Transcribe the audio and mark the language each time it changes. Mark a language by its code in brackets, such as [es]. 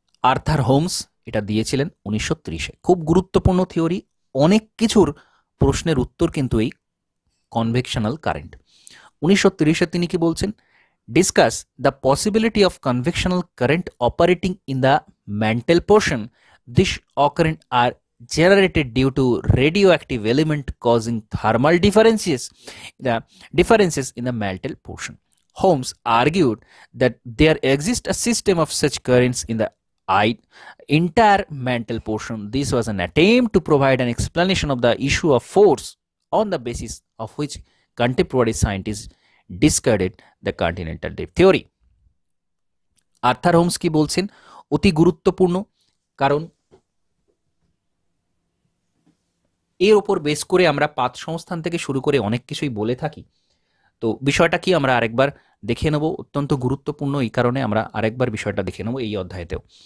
[bn] Arthur Holmes এটা দিয়েছিলেন 1930-এ। খুব গুরুত্বপূর্ণ থিওরি, অনেক কিছুর প্রশ্নের উত্তর কিন্তু এই কনভেকশনাল কারেন্ট। 1930-এ তিনি কি বলছেন? [en] Discuss the possibility of convectional current operating in the mantle portion. This occurrent are generated due to radioactive element causing thermal differences in the mantle portion. Holmes argued that there exists a system of such currents in the entire mantle portion. This was an attempt to provide an explanation of the issue of force on the basis of which contemporary scientists discarded the continental drift theory. [bn] Arthur Holmes কি বলছেন? অতি গুরুত্বপূর্ণ, কারণ এর ওপর base করে আমরা পাত সংস্থান থেকে শুরু করে অনেক কিছুই বলে থাকি। তো বিষয়টা কি আমরা আরেকবার দেখে নেব, অত্যন্ত গুরুত্বপূর্ণ এই কারণে আমরা আরেকবার বিষয়টা দেখে নেব এই অধ্যায়তেও।